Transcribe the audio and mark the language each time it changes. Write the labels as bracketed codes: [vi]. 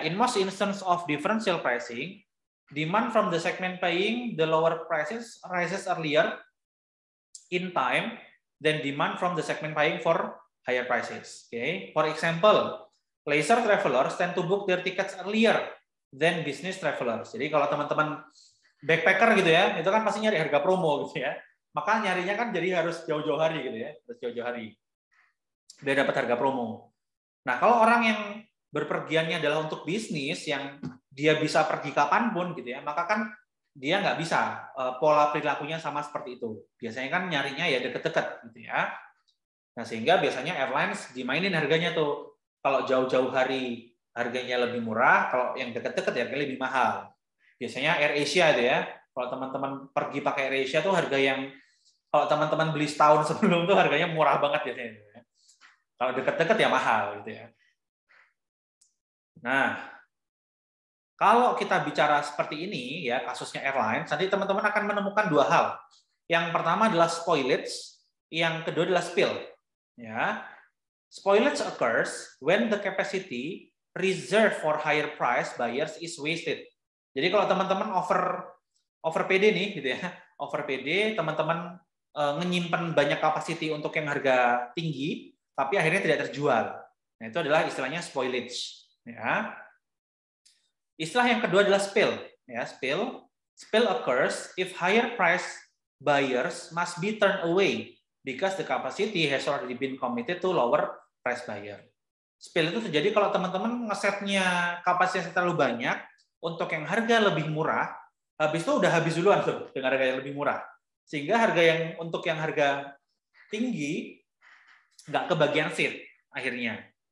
[en] In most instance of differential pricing, demand from the segment paying the lower prices rises earlier in time than demand from the segment paying for higher prices. Okay. For example, leisure travelers tend to book their tickets earlier than business travelers. [id] Jadi kalau teman-teman backpacker gitu ya, itu kan pasti nyari harga promo gitu ya. Maka nyarinya kan jadi harus jauh-jauh hari gitu ya, harus jauh-jauh hari biar dapat harga promo. Nah, kalau orang yang berpergiannya adalah untuk bisnis yang dia bisa pergi kapanpun gitu ya, maka kan dia nggak bisa pola perilakunya sama seperti itu. Biasanya kan nyarinya ya deket-deket gitu ya. Nah, sehingga biasanya airlines dimainin harganya tuh. Kalau jauh-jauh hari harganya lebih murah, kalau yang deket-deket ya harganya lebih mahal. Biasanya AirAsia itu ya. Kalau teman-teman pergi pakai AirAsia tuh harga yang kalau teman-teman beli setahun sebelum tuh harganya murah banget biasanya. Kalau deket-deket ya mahal gitu ya. Nah, kalau kita bicara seperti ini ya kasusnya airlines, nanti teman-teman akan menemukan dua hal. Yang pertama adalah spoilage, yang kedua adalah spill. [en] Ya, spoilage occurs when the capacity reserved for higher price buyers is wasted. [id] Jadi kalau teman-teman over PD nih gitu ya, over PD teman-teman menyimpan banyak capacity untuk yang harga tinggi, tapi akhirnya tidak terjual. Nah, itu adalah istilahnya spoilage. Ya. Istilah yang kedua adalah spill. [en] Ya, spill occurs if higher price buyers must be turned away because the capacity has already been committed to lower price buyer. [id] Spill itu terjadi kalau teman-teman ngesetnya kapasitas terlalu banyak untuk yang harga lebih murah, habis itu udah habis duluan tuh dengan harga yang lebih murah. Sehingga harga yang untuk yang harga tinggi nggak kebagian seat akhirnya.